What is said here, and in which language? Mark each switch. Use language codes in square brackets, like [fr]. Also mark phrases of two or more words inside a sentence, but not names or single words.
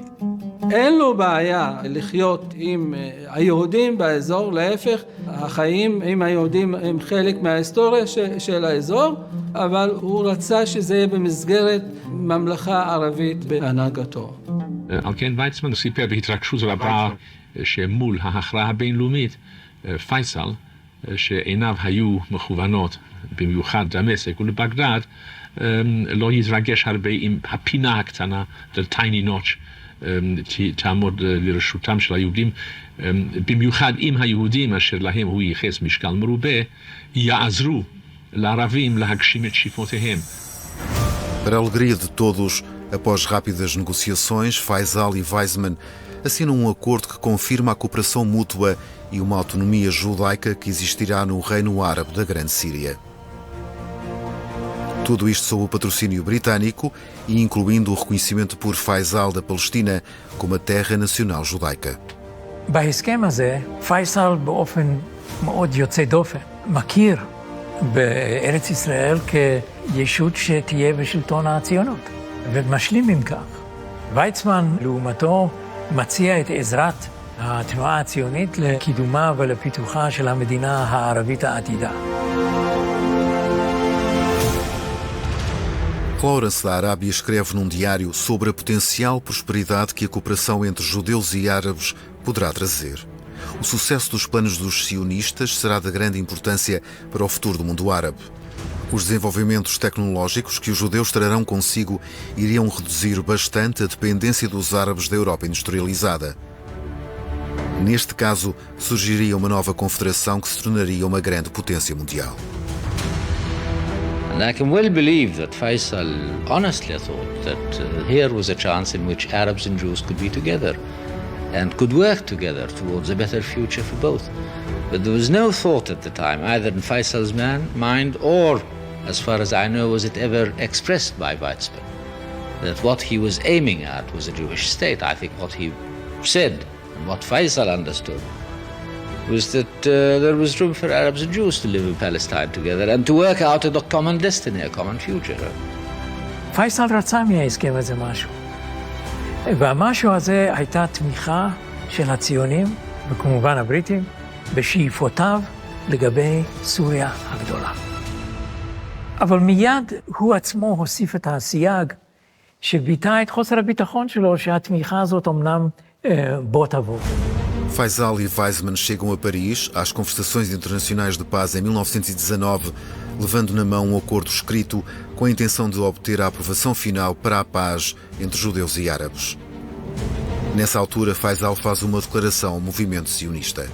[he] אין לו בעיה לחיות עם היהודים באזור, להפך, החיים עם היהודים הם חלק מההיסטוריה של האזור, אבל הוא רצה שזה יהיה במסגרת ממלכה ערבית בהנהגתו. על כן ויצמן סיפר בהתרגשות רבה שמול ההכרעה הבינלאומית, פייסל, שעיניו היו מכוונות במיוחד דמשק ולבגדד, לא יתרגש הרבה עם הפינה הקטנה, [en] the tiny notch, [he] תעמוד לרשותם של היהודים, במיוחד אם היהודים אשר lהם הוא ייחס משקל מרובה, יעזרו לערבים להגשים את שאיפותיהם. [pt] Para a alegria de todos, após rápidas negociações, Faisal e Weizmann assinam um acordo que confirma a cooperação mútua e uma autonomia judaica que existirá no Reino Árabe da Grande Síria. Tudo isto sob o patrocínio britânico e incluindo o reconhecimento por Faisal da Palestina como a terra nacional judaica. [he] בהסכם הזה, פייסל באופן מאוד יוצא דופן מכיר בארץ ישראל כישות שתהיה בשלטון הציונות, ומשלים עם כך. ויצמן, לעומתו, מציע את עזרת התנועה הציונית לקידומה ולפיתוחה של המדינה הערבית העתידה. [pt] Lawrence da Arábia escreve num diário sobre a potencial prosperidade que a cooperação entre judeus e árabes poderá trazer. O sucesso dos planos dos sionistas será de grande importância para o futuro do mundo árabe. Os desenvolvimentos tecnológicos que os judeus trarão consigo iriam reduzir bastante a dependência dos árabes da Europa industrializada. Neste caso, surgiria uma nova confederação que se tornaria uma grande potência mundial. [en] And I can well believe that Faisal honestly thought that here was a chance in which Arabs and Jews could be together and could work together towards a better future for both. But there was no thought at the time, either in Faisal's mind or, as far as I know, was it ever expressed by Weizmann, that what he was aiming at was a Jewish state. I think what he said and what Faisal understood was that there was room for Arabs and Jews to live in Palestine together and to work out a common destiny, a common future. [he] פייסל רצה מההסכם הזה משהו. והמשהו הזה הייתה תמיכה של הציונים, וכמובן הבריטים, בשאיפותיו לגבי סוריה הגדולה. אבל מיד הוא עצמו הוסיף את הסייג שביטא את חוסר הביטחון שלו שהתמיכה הזאת אמנם בוא תבוא. [pt] Faisal e Weizmann chegam a Paris às conversações internacionais de paz em 1919, levando na mão um acordo escrito com a intenção de obter a aprovação final para a paz entre judeus e árabes. Nessa altura, Faisal faz uma declaração ao movimento sionista.